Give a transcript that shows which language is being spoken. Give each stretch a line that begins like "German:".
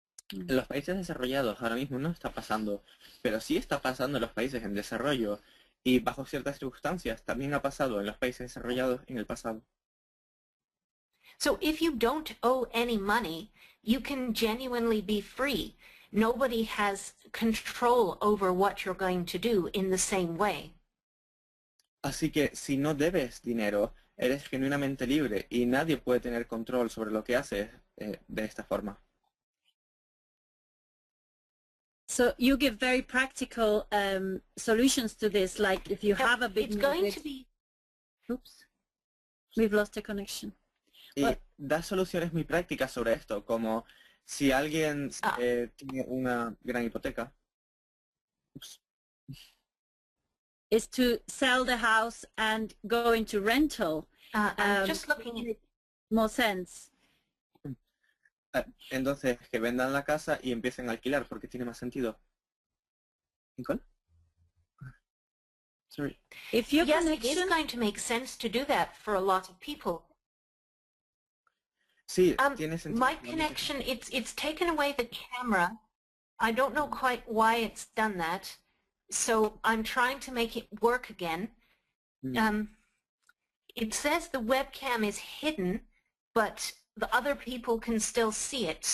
Spanish: En los países desarrollados ahora mismo no está pasando, pero sí está pasando en los países en desarrollo, y bajo ciertas circunstancias también ha pasado en los países desarrollados en el pasado.
English: So if you don't owe any money, you can genuinely be free. Nobody has control over what you're going to do in the same way.
Spanish: Así que si no debes dinero, eres genuinamente libre y nadie puede tener control sobre lo que haces de esta forma.
English: So you give very practical solutions to this, like if you have a big It's going mortgage. to be... Oops, we've lost the connection.
Spanish: Y da soluciones muy prácticas sobre esto, como si alguien tiene una gran hipoteca. Ups.
English: Is to sell the house and go into rental. I'm just looking at... More sense.
Spanish: Entonces, que vendan la casa y empiecen a alquilar porque tiene más sentido. ¿Nicole?
English: Sorry. If your Yes, it connection... is going to make sense to do that for a lot of people.
Spanish: Sí, tiene sentido.
English: My connection, it's taken away the camera. I don't know quite why it's done that. So I'm trying to make it work again. It says the webcam is hidden, but the other people can still see it.